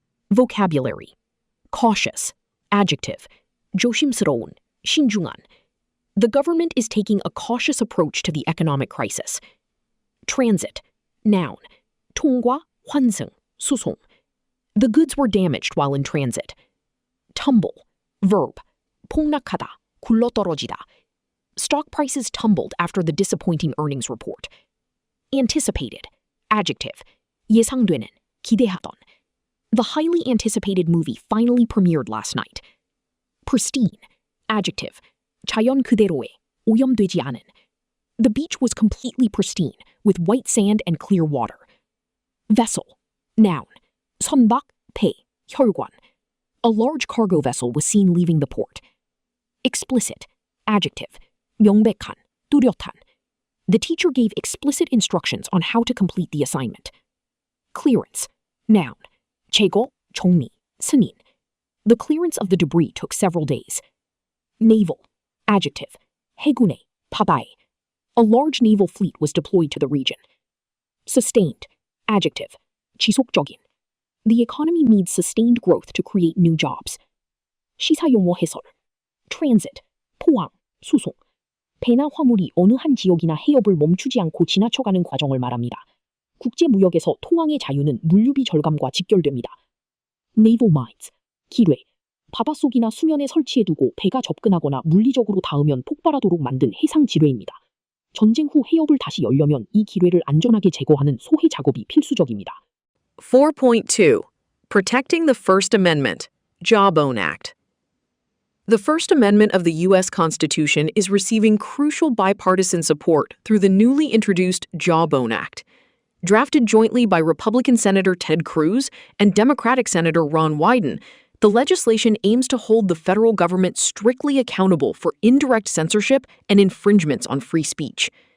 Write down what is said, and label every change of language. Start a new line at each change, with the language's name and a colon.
English: Vocabulary. Cautious. Adjective.
Korean: 조심스러운, 신중한.
English: The government is taking a cautious approach to the economic crisis. Transit. Noun.
Korean: 통과, 환승, 수송.
English: The goods were damaged while in transit. Tumble. Verb.
Korean: 폭락하다, 굴러떨어지다.
English: Stock prices tumbled after the disappointing earnings report. Anticipated. Adjective.
Korean: 예상되는, 기대하던.
English: The highly anticipated movie finally premiered last night. Pristine. Adjective.
Korean: 자연 그대로의, 오염되지 않은.
English: The beach was completely pristine, with white sand and clear water. Vessel. Noun.
Korean: 선박, 배, 혈관.
English: A large cargo vessel was seen leaving the port. Explicit. Adjective.
Korean: 명백한, 뚜렷한.
English: The teacher gave explicit instructions on how to complete the assignment. Clearance. Noun.
Korean: 제거, 정리, 승인.
English: The clearance of the debris took several days. Naval. Adjective.
Korean: 해군의, 바다의.
English: A large naval fleet was deployed to the region. Sustained. Adjective.
Korean: 지속적인.
English: The economy needs sustained growth to create new jobs.
Korean: 시사용어 해설. Transit. 포항, 수송. 배나 화물이 어느 한 지역이나 해협을 멈추지 않고 지나쳐가는 과정을 말합니다. 국제무역에서 통항의 자유는 물류비 절감과 직결됩니다.
English: Naval mines,
Korean: 기뢰. 바닷속이나 수면에 설치해두고 배가 접근하거나 물리적으로 닿으면 폭발하도록 만든 해상 지뢰입니다. 전쟁 후 해협을 다시 열려면 이 기뢰를 안전하게 제거하는 소해 작업이 필수적입니다. 4.2.
English: Protecting the First Amendment. Jawbone Act. The First Amendment of the U.S. Constitution is receiving crucial bipartisan support through the newly introduced Jawbone Act. Drafted jointly by Republican Senator Ted Cruz and Democratic Senator Ron Wyden, the legislation aims to hold the federal government strictly accountable for indirect censorship and infringements on free speech.